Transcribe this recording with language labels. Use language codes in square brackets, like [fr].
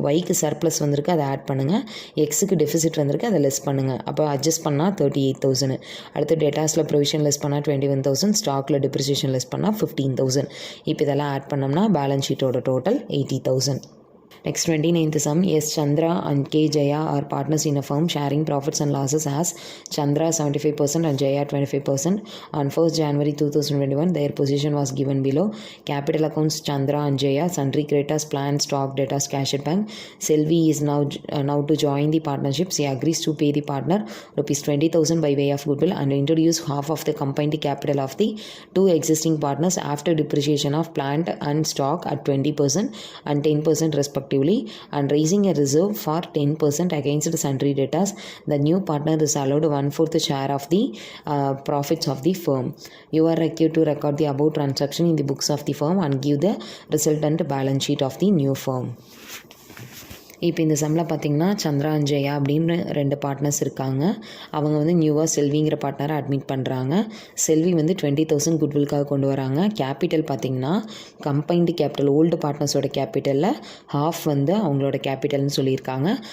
[ta] ஒய்க்கு சர்ப்ளஸ் வந்திருக்கு, அதை ஆட் பண்ணுங்கள். எக்ஸுக்கு டெஃபிசிட் வந்திருக்கு, அதை லெஸ் பண்ணுங்கள். அப்போ அட்ஜஸ்ட் பண்ணால் 38,000. அடுத்து டேட்டாஸில் ப்ரொவிஷன் லெஸ் பண்ணால் 21,000, ஸ்டாக்கில் டிப்ரிசியேஷன் லெஸ் பண்ணால் 15,000. இப்போ இதெல்லாம் ஆட் பண்ணோம்னா balance ஷீட்டோட total 80,000. [en] Next 29th sum, S. Chandra and K. Jaya are partners in a firm sharing profits and losses as Chandra 75% and Jaya 25%. On 1st January 2021, their position was given below. Capital accounts Chandra and Jaya, sundry creditors, plant, stock, debtors, cash at bank. Selvi is now to join the partnership. She agrees to pay the partner ₹20,000 by way of goodwill and introduce half of the combined capital of the two existing partners after depreciation of plant and stock at 20% and 10% respectively, and raising a reserve for 10% against the sundry debtors. The new partner is allowed 1/4 share of the profits of the firm. You are required to record the above transaction in the books of the firm and give the resultant balance sheet of the new firm. [ta] இப்போ இந்த சம்மில் பார்த்திங்கன்னா Chandra and Jaya அப்படின்னு 2 partners இருக்காங்க. அவங்க வந்து நியூவாக செல்விங்கிற பார்ட்னரை admit பண்ணுறாங்க. செல்வி வந்து 20,000 குட்வில்காக கொண்டு வராங்க. கேபிட்டல் பார்த்திங்கன்னா கம்பைன்டு கேபிட்டல் ஓல்டு பார்ட்னர்ஸோட கேபிட்டலில் ஹாஃப் வந்து அவங்களோட கேபிட்டல்னு சொல்லியிருக்காங்க.